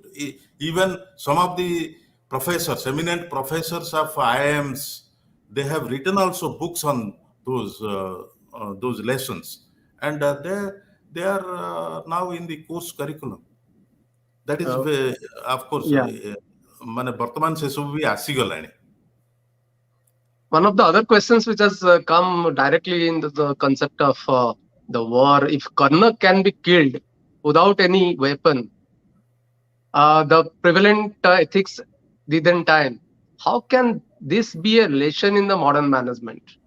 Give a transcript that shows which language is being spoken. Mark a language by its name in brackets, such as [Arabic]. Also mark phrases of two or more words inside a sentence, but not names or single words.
[English] Even some of the professors, eminent professors of IIMs, they have written also books on those lessons, and they are now in the course curriculum. That is, of course, Yeah. [Odia] ମାନେ ବର୍ତ୍ତମାନ ସେ ସବୁ ବି ଆସିଗଲାଣି. [English] One of the other questions which has come directly in the concept of the war, if Karna can be killed without any weapon, the prevalent ethics didn't time, how can this be a relation in the modern management?